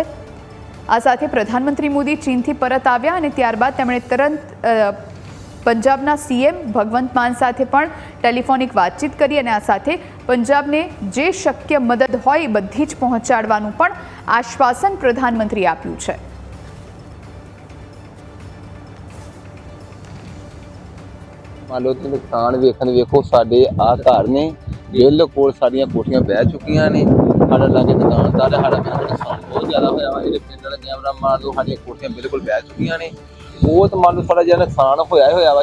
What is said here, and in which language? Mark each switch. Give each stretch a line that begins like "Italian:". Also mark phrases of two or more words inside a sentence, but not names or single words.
Gujarati: આ સાથે પ્રધાનમંત્રી મોદી ચીનથી પરત આવ્યા અને ત્યારબાદ તેમણે તરત પંજાબના સીએમ ભગવંત માન સાથે પણ ટેલિફોનિક વાતચીત કરી અને આ સાથે પંજાબને જે શક્ય મદદ હોય એ બધી જ પહોંચાડવાનું પણ આશ્વાસન પ્રધાનમંત્રીએ આપ્યું છે।
Punjabi: ਮੰਨ ਲਓ ਕਿ ਨੁਕਸਾਨ ਵੇਖੋ ਸਾਡੇ ਆ ਘਰ ਨੇ ਬਿਲਕੁਲ ਸਾਡੀਆਂ ਕੋਠੀਆਂ ਬਹਿ ਚੁੱਕੀਆਂ ਨੇ। ਸਾਡਾ ਲਾਗੇ ਦੁਕਾਨਦਾਰ ਹੈ, ਸਾਡਾ ਨੁਕਸਾਨ ਬਹੁਤ ਜ਼ਿਆਦਾ ਹੋਇਆ ਵਾ। ਇਹਦੇ ਪਿੰਡ ਦਾ ਕੈਮਰਾ ਮਾਰ ਲਓ, ਸਾਡੀਆਂ ਕੋਠੀਆਂ ਬਿਲਕੁਲ ਬਹਿ ਚੁੱਕੀਆਂ ਨੇ। ਬਹੁਤ ਮੰਨ ਲਓ ਸਾਡਾ ਜਿਹੜਾ ਨੁਕਸਾਨ ਹੋਇਆ ਵਾ।